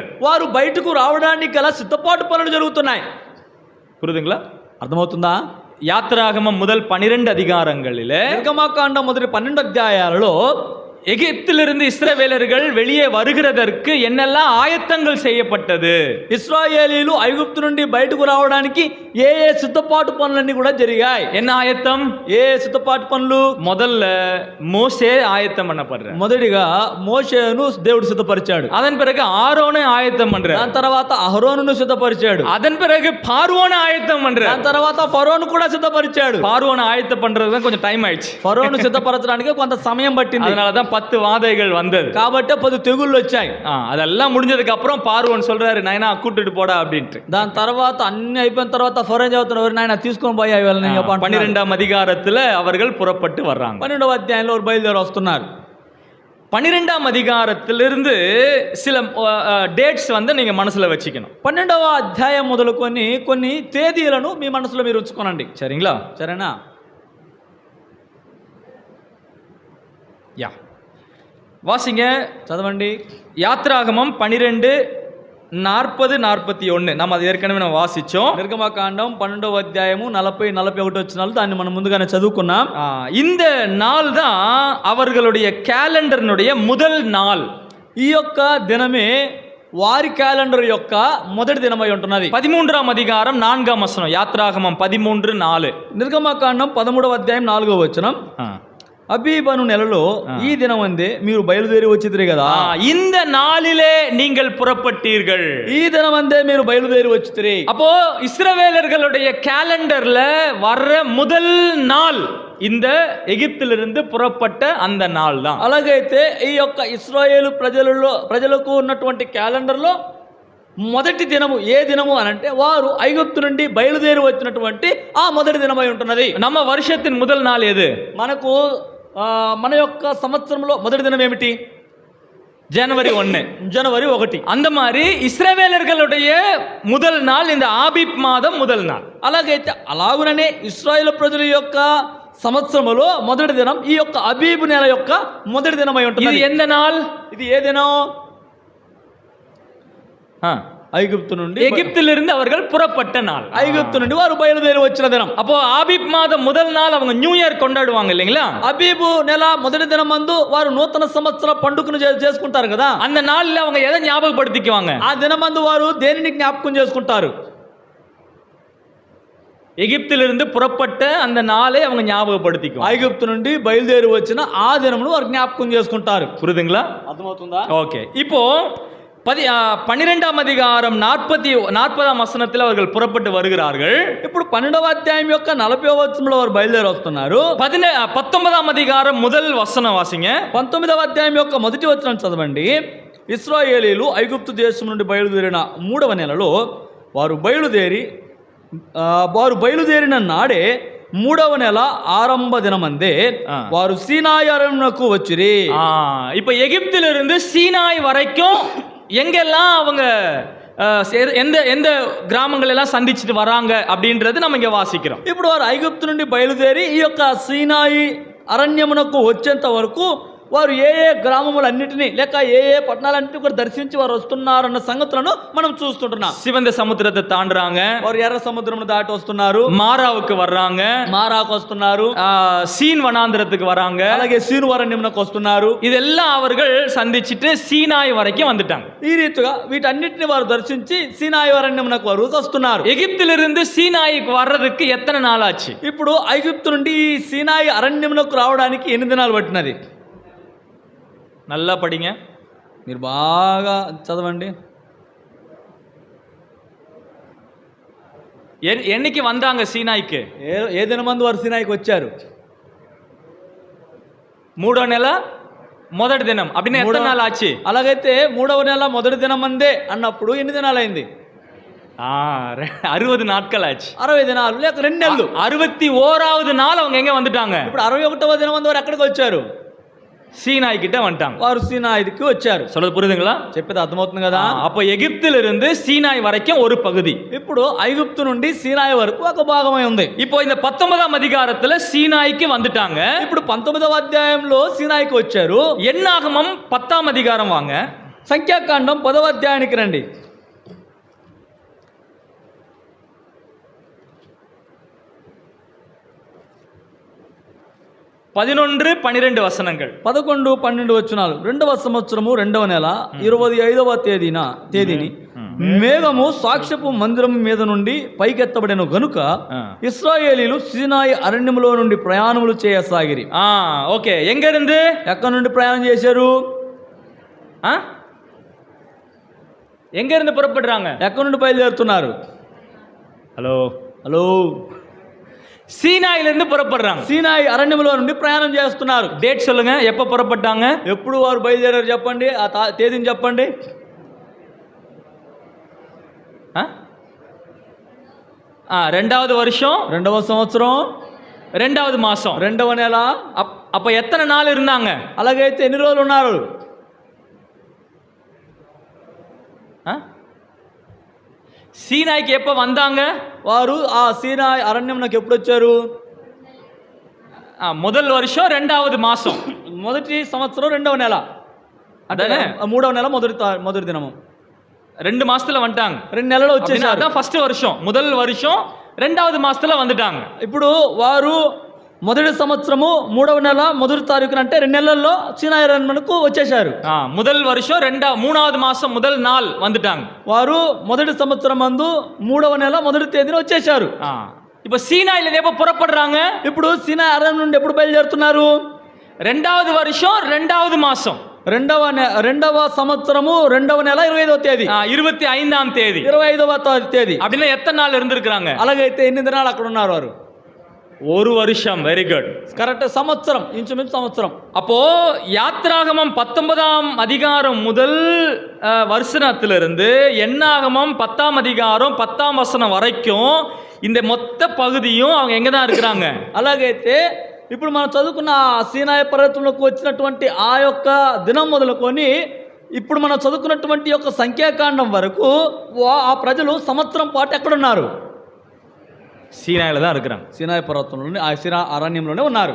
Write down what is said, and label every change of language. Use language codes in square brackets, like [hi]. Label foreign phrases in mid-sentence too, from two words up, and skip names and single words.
[te] వారు బయటకు రావడానికి గల సిద్ధపాటు పనులు జరుగుతున్నాయి. [ta] புரியுதுங்களா? [te] అర్థమవుతుందా? [ta] யாத்ராகமம் முதல் 12 அதிகாரங்களிலே, [te] నిర్గమకాండం మొదటి 12 అధ్యాయాలలో [ta] எகிப்திலிருந்து இஸ்ரவேலர்கள் வெளியே வருகிறதற்கு என்னெல்லாம் ஆயத்தங்கள் செய்யப்பட்டது, [te] ఇశ్రాయేలీలు ఐగుప్తు నుండి బయటకు రావడానికి ఏ ఏ సిద్ధపాటు పనులన్నీ కూడా జరిగాయి. [ta] என்ன ஆயத்தம்? [te] ఏ సిద్ధపాటు పనులు? [ta] முதல்ல மோசே ஆயத்தம் பண்ணப்படுற. [te] మొదటిగా మోషేను దేవుడు సిద్ధపరిచాడు. [ta] அதன் பிறகு ஆரோனை ஆயத்தம் பண்ற. [te] దాని తర్వాత అహరోనును సిద్ధపరిచాడు. [ta] அதன் பிறகு பார்வோனை ஆயத்தம் பண்ற. [te] దాని తర్వాత ఫరోను కూడా సిద్ధపరిచాడు. [ta] பார்வோனை ஆயத்தம் பண்றது கொஞ்சம் டைம் ஆயிடுச்சு. [te] ఫరోను సిద్ధపరచడానికి కొంత సమయం పట్టింది. [ta] அதனாலதான் 10 வாதைகள் வந்தது. [te] కాబట్టి 10 తెగుళ్ళు వచ్చాయి. [ta] அதெல்லாம் முடிஞ்சதுக்கு அப்புறம் பார்வோன் சொல்றாரு, நைனா கூட்டிட்டு போடா அப்படின்ட்டு. [te] దాని తర్వాత అన్ని అయిపోయిన తర్వాత ఫరో చెబుతున్నారు, నాయన తీసుకొని పోయా వీళ్ళని. [ta] 12వ அதிகாரத்துல அவர்கள் புறப்பட்டு வர்றாங்க. [te] 12వ అధ్యాయంలో బయలుదేరి వస్తున్నారు. [ta] 12వ அதிகாரத்திலிருந்து சில డేట్స్ வந்து நீங்க మనసులో வச்சுக்கணும். [te] 12వ అధ్యాయం మొదలుకొని కొన్ని తేదీలను మీ మనసులో మీరు ఉంచుకోనండి. [ta] சரிங்களா? [te] సరేనా? [ta] யா, வாசிங்க, [te] చదవండి. [ta] யாத்ராகமம் 12:40-41. நம்ம அது ஏற்கனவே நம்ம வாசிச்சோம். [te] నిర్గమకాండం 12వ అధ్యాయము 40-41 వచనాలు, దాన్ని మనం ముందుగానే చదువుకున్నాం. [ta] இந்த நாள் தான் அவர்களுடைய கேலண்டர்னுடைய முதல் நாள். [te] ఈ యొక్క దినమే వారి క్యాలెండర్ యొక్క మొదటి దినమై ఉంటున్నది. [ta] 13వ அதிகாரம் 4வது வசனம். யாத்ராகமம் 13:4. [te] నిర్గమకాండం 13వ అధ్యాయం 4వ వచనం. అబీబను నెలలో ఈ దినమందే మీరు బయలుదేరి వచ్చిదిరి కదా, [ta] இந்த நாளிலே நீங்கள் புறப்பட்டீர்கள். [te] ఈ దినమందే మీరు బయలుదేరి వచ్చిదిరి. [ta] அப்போ இஸ்ரவேலர்களுடைய கேலண்டர்ல வர்ற முதல் நாள் இந்த எகிப்திலிருந்து புறப்பட்ட அந்த நாள் தான். [te] అలాగైతే ఈ యొక్క ఇశ్రాయేలు ప్రజలకు ఉన్నటువంటి క్యాలెండర్లో మొదటి దినము ఏ దినము అని అంటే వారు ఐగుప్తు నుండి బయలుదేరి వచ్చినటువంటి ఆ మొదటి దినమై ఉంటున్నది. [ta] நம்ம வருஷத்தின் முதல் நாள் எது? [te] మనకు మన యొక్క సంవత్సరంలో మొదటి దినం ఏమిటి? [ta] ஜனவரி 1. [te] జనవరి 1. [ta] அந்த மாதிரி இஸ்ரவேலர்களுடைய முதல் நாள் இந்த ஆபீப் மாதம் முதல் நாள். [te] అలాగైతే అలాగుననే ఇశ్రాయేలు ప్రజల యొక్క సంవత్సరములో మొదటి దినం ఈ యొక్క అబీబు నెల యొక్క మొదటి దినమై [ta] இது [te] ఉంటుంది. [ta] எந்த நாள்? [te] ఇది ఏ దినం? ஆ, ఐగుప్తు నుండి [ta] எகிப்திலிருந்து அவர்கள் புறப்பட்ட நாள். [te] ఐగుప్తు నుండి వారు బయలుదేరి వచ్చిన దినం. [ta] அப்போ ஆபீப் மாதம் முதல் நாள் அவங்க [en] new year [ta] கொண்டாடுவாங்க இல்லைங்களா? [te] అబీబు నెల మొదటి దినం మందు వారు నూతన సంవత్సర పండుగను చేసుకుంటారు కదా. [ta] அந்த நாள்ல அவங்க எதை ஞாபகப்படுத்திக்குவாங்க? [te] ఆ దినమందు వారు దేనిని జ్ఞాపకం చేసుకుంటారు? [ta] எகிப்திலிருந்து புறப்பட்ட அந்த நாளை அவங்க ஞாபகப்படுத்திக்குவாங்க. [te] ఐగుప్తు నుండి బయలుదేరి వచ్చిన ఆ దినమును వారు జ్ఞాపకం చేసుకుంటారు. [ta] புரியுதுங்களா? [te] అర్థమవుతుందా? [ta] ஓகே. இப்போ 12ஆம் அதிகாரம் 40ஆம் வசனத்தில் அவர்கள் புறப்பட்டு வருகிறார்கள். [te] ఇప్పుడు 12వ అధ్యాయం యొక్క 40వ వచనంలో వారు బయలుదేరి వస్తున్నారు. [ta] 19ஆம் அதிகாரம் முதல் வசனம் வாசிங்க. [te] 19వ అధ్యాయం యొక్క మొదటి వచనం చదవండి. ఇశ్రాయేలీలు ఐగుప్తు దేశం నుండి బయలుదేరిన 3వ నెలలో వారు బయలుదేరిన నాడే 3వ నెల ఆరంభ దినమందే వారు సీనాయి అరణ్యమునకు వచ్చిరి. [ta] இப்போ எகிப்திலிருந்து சீனாய் வரைக்கும் எங்கெல்லாம் அவங்க எந்த எந்த கிராமங்கள் எல்லாம் சந்திச்சுட்டு வராங்க அப்படின்றது நம்ம இங்க வாசிக்கிறோம். [te] ఇప్పుడు వారు ఐగుప్తు నుండి బయలుదేరి ఈ యొక్క సీనాయి అరణ్యమునకు వచ్చేంత వరకు వారు ఏ ఏ గ్రామములన్నిటినీ లేక ఏ ఏ పట్టణాలన్నింటినీ కూడా దర్శించి వారు వస్తున్నారన్న సంగతులను మనం చూస్తుంటున్నాం. [ta] சிவந்த சமுத்திரத்தை தாண்டுறாங்க, [te] వారు ఎర్ర సముద్రమును దాటి వస్తున్నారు, [ta] மாராவுக்கு வர்றாங்க, [te] మారాకు వస్తున్నారు, [ta] சீன் వనాంధ్రத்துக்கு வராங்க, [te] అలాగే సీను అరణ్యమునకు వస్తున్నారు. [ta] இதெல்லாம் அவர்கள் சந்திச்சுட்டு சீனாய் வரைக்கும் வந்துட்டாங்க. [te] ఈ రీతిగా వీటన్నిటిని వారు దర్శించి సీనాయి అరణ్యమునకు వారు వస్తున్నారు. [ta] எகிப்திலிருந்து சீனாய்க்கு வர்றதுக்கு எத்தனை நாள் ஆச்சு? [te] ఇప్పుడు ఐగుప్తు నుండి ఈ సీనాయి అరణ్యమునకు రావడానికి ఎన్ని దినాలు పట్టినది? [ta] நல்லா படிங்க, [te] మీరు బాగా చదవండి. [ta] என்னைக்கு வந்தாங்க சீனாய்க்கு? [te] ఏ దినమందు వారు సీనాయికి వచ్చారు? 3వ నెల మొదటి దినం. [ta] அப்படின்னா எத்தனை நாள் ஆச்சு? [te] అలాగైతే 3వ నెల మొదటి దినం అందే అన్నప్పుడు ఎన్ని దినాలు అయింది? [ta] 60 நாட்கள் ஆச்சு. [te] 60 దినాలు లేక 2 నెలలు. [ta] 61வது நாள் அவங்க எங்க வந்துட்டாங்க? [te] ఇప్పుడు 61వ దినం మందు వారు ఎక్కడికి వచ్చారు? [ta] சீனாய் கிட்ட வந்துட்டாங்க. [te] వారు సీనాయికి వచ్చారు. [ta] சொல்றது புரியுதுங்களா? [te] చెప్పేది అర్థమవుతుంది కదా? [ta] அப்போ எகிப்திலிருந்து சீனாய் வரைக்கும் ஒரு பகுதி. [te] ఇప్పుడు ఐగుప్తు నుండి సీనాయి వరకు ఒక భాగమై ఉంది. [ta] இப்போ இந்த 19ஆம் அதிகாரத்துல சீனாய்க்கு வந்துட்டாங்க. [te] ఇప్పుడు 19వ అధ్యాయంలో సీనాయికి వచ్చారు. [ta] என்னாகமம் 10ஆம் அதிகாரம் வாங்க. [te] సంఖ్యాకాండం 10వ అధ్యాయానికి రండి. [ta] 11-12 వచనங்கள். [te] 11-12 వచనాలు. 2వ సంవత్సరము 2వ నెల 25వ తేదీని మేఘము సాక్ష్యపు మందిరం మీద నుండి పైకెత్తబడిన గనుక ఇశ్రాయేలీలు సీనాయి అరణ్యములో నుండి ప్రయాణములు చేయసాగిరి. [ta] ఓకే. ఎங்க இருந்து [te] ఎక్కడి నుండి ప్రయాణం చేశారు? [ta] எங்க இருந்து புறப்படுறாங்க? [te] ఎక్కడి నుండి బయలుదేరుతున్నారు? హలో [ta] சீனாயிலிருந்து புறப்படுறாங்க. [te] సీనాయి అరణ్యములో నుండి ప్రయాణం చేస్తున్నారు. [ta] డేట్ சொல்லுங்க, எப்ப புறப்பட்டாங்க? [te] ఎప్పుడు వారు బయలుదేరారు చెప్పండి, ఆ తేదీని చెప్పండి. [ta] 2வது வருஷம் [te] 2వ సంవత్సరం [ta] 2வது మాసం [te] 2వ నెల. [ta] அப்ப எத்தனை நாள் இருந்தாங்க? [te] అలాగైతే ఎన్ని రోజులు ఉన్నారు? [ta] சீனாய்க்கு எப்ப வந்தாங்க? [te] వారు ఆ సీనాయి అరణ్యంలోకి ఎప్పుడు వచ్చారు? [ta] முதல் வருஷம் 2வது மாசம், [te] మొదటి సంవత్సరం 2వ నెల, అంటే 3వ నెల మొదటి దినము. [ta] 2 மாசத்துல வந்துட்டாங்க. [te] 2 నెలలు వచ్చేసారు. [ta] அதான் ஃபர்ஸ்ட் வருஷம், முதல் வருஷம் 2வது மாசத்துல வந்துட்டாங்க. [te] ఇప్పుడు వారు మొదటి సంవత్సరము 3వ నెల మొదటి తారీఖున అంటే 2 నెలల్లో సీనాయి అరణ్యమునకు వచ్చేసారు. [ta] முதல் வருஷம் 3வது மாசம் முதல் நாள் வந்துட்டாங்க. [te] వారు మొదటి సంవత్సరం మందు 3వ నెల మొదటి తేదీన వచ్చేసారు. [ta] இப்ப సీనాయిல எப்ப புறப்படுறாங்க? [te] ఇప్పుడు సీనాయి అరణ్యం నుండి ఎప్పుడు బయలుదేరుతున్నారు? [ta] 2வது வருஷம் 2வது மாசம் [te] 2వ సంవత్సరము 2వ నెల 25వ తేదీ, [ta] 25ஆம் தேதி, [te] 25వ తేదీ. [ta] அப்படின்னா எத்தனை நாள் இருந்திருக்காங்க? [te] అలాగైతే ఎన్ని దినాలు అక్కడ ఉన్నారు వారు? [ta] ஒரு வருஷம். [en] very good. [ta] கరెక్ట్, [te] సంవత్సరం, ఇంచుమించు సంవత్సరం. [ta] அப்போ யாத்ராகமம் 19ஆம் அதிகாரம் முதல் வசனத்திலிருந்து எண்ணாகமம் 10ஆம் அதிகாரம் 10ஆம் வசனம் வரைக்கும் இந்த மொத்த பகுதியும் அவங்க எங்க தான் இருக்கிறாங்க? [te] అలాగైతే ఇప్పుడు మనం చదువుకున్న సీనాయి పర్వతంలోకి వచ్చినటువంటి ఆ యొక్క దినం మొదలుకొని ఇప్పుడు మనం చదువుకున్నటువంటి యొక్క సంఖ్యాకాండం వరకు ఆ ప్రజలు సంవత్సరం పాటు ఎక్కడున్నారు? [ta] சீனாயில தான் இருக்கிறாங்க. [te] సీనాయి పర్వతంలోనే, ఆ సీనా అరణ్యంలోనే ఉన్నారు.